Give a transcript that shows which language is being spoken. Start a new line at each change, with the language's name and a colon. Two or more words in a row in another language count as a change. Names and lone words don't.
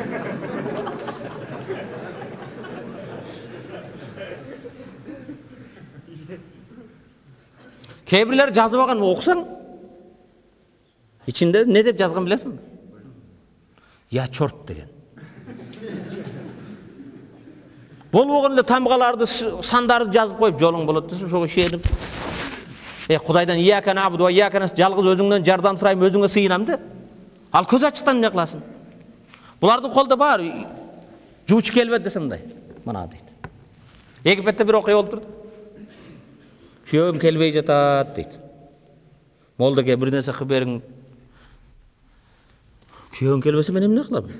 Kyrgyz: Кейбирлер жазып алган окусаң, ичинде не деп жазган билесиңби? Я чорт деген. Болбогон эле тамгаларды, сандарды жазып коюп, жолуң болот десе, ошого ишенип, Кудайдан
Arabic: إياك نعبد وإياك نس,
Kyrgyz: жалгыз өзүңдөн жардам сурайм, өзүңө сыйынам да. Ал көз ачыктан эмне кыласың? Булардын колдо бар, жуучу келбет десе мындай. Мына дейт. Египетте бир окуя болуп турду. Күйөөм келбей жатат дейт. Молдоке бир нерсе кылып бериң. Күйөөм келбесе мен эмне кылам?